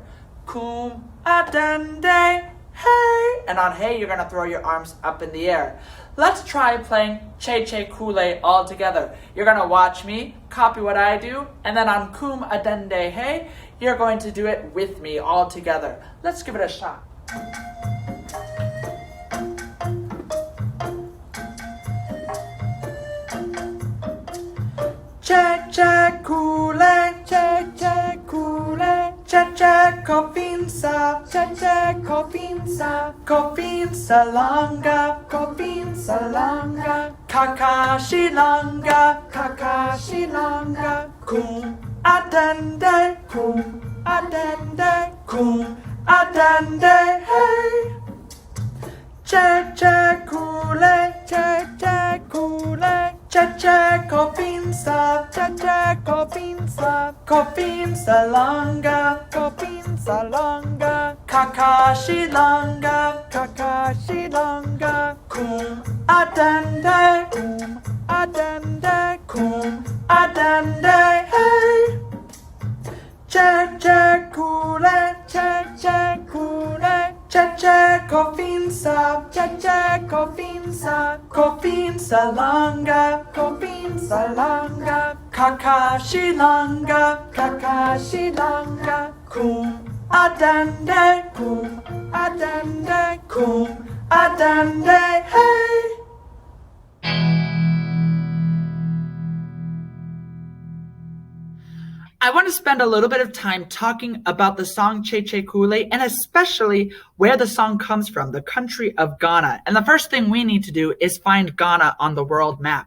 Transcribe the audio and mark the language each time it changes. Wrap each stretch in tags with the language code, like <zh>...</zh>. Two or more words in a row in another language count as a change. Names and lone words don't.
<ak>Kum adende, hey.</ak> <en>And on hey, you're going to throw your arms up in the air. Let's try playing Cheche Kule all together. You're going to watch me, copy what I do, and then on</en> <ak>kum adende hey,</ak> <en>you're going to do it with me all together. Let's give it a shot.</en> <ak>Cheche Kule, Cheche Kule, Cheche kofinsa, Cheche kofinsa, kofinsa langa, kofinsa langa, kakashi langa, kakashi langa, kum adende, kum adende, kum adende, hey. Cheche Kule, Cheche Kule, Cheche kofinsa, Cheche kofinsa, kofinsa langa, kofinsa langa, kakashi langa, kakashi langa, kum adende, kum adende, kum adende, hey. Cheche Kule, Cheche Kule, Cheche kofinsa, Cheche kofinsa, kofinsa langa, kofinsa langa, kakashi langa, kakashi langa, kum adende, kum adende, kum adende, hey.</ak> <en>I want to spend a little bit of time talking about the song Cheche Kule and especially where the song comes from, the country of Ghana. And the first thing we need to do is find Ghana on the world map.</en>